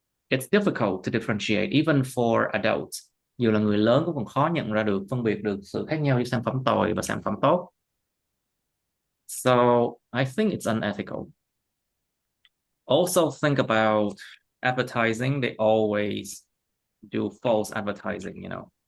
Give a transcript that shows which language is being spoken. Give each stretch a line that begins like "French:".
English: It's difficult to differentiate even for adults.
Vietnamese: Dù là người lớn cũng còn khó nhận ra được, phân biệt được sự khác nhau giữa sản phẩm tồi và sản phẩm tốt.
English: So I think it's unethical. Also think about advertising. They always do false advertising, you know.